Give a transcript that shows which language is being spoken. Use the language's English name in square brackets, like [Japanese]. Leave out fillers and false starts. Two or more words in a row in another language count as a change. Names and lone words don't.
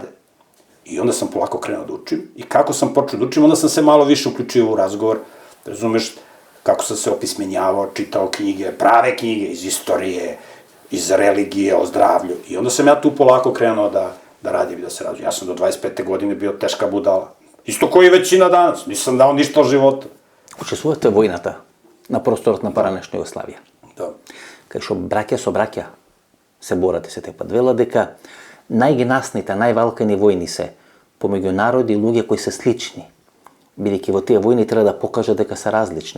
[Serbian] I onda sam polako krenuo da učim. I kako sam počeo da učim, onda sam se malo više uključio u razgovor. Razumeš, kako sam se opismenjavao, čitao knjige, prave knjige iz istorije, iz religije, o zdravlju. I onda sam ja tu polako krenuo da radim i da se razvijem. Ja sam do 25. godine bio teška budala. Isto koji većina danas. Nisam dao ništa o životu. [Macedonian] Учествувате војната на просторот на поранешна Југославија. Да. Кај што браќа со браќа се борате се тепат. Вела дека најгнасните, највалкани војни се помеѓу народи и луѓе кои се слични. Бидејќи во тие војни треба да покажат дека се различни.